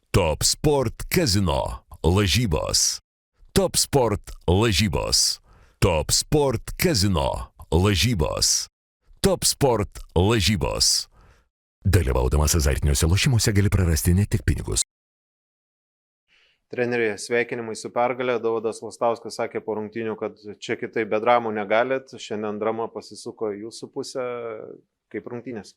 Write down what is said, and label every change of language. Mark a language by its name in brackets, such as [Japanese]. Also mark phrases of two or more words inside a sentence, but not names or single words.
[Lithuanian] Top Sport Casino lažybos. Top Sport lažybos. Top Sport Casino lažybos. Top Sport lažybos. Dalyvaudamas azartiniuose lošimuose gali prarasti ne tik pinigus. Treneriai, sveikinimai su pergalė. Dovydas Lastauskas sakė po rungtynių, kad čia kitaip be dramų negalit. Šiandien drama pasisuko į jūsų pusę. Kaip rungtynės?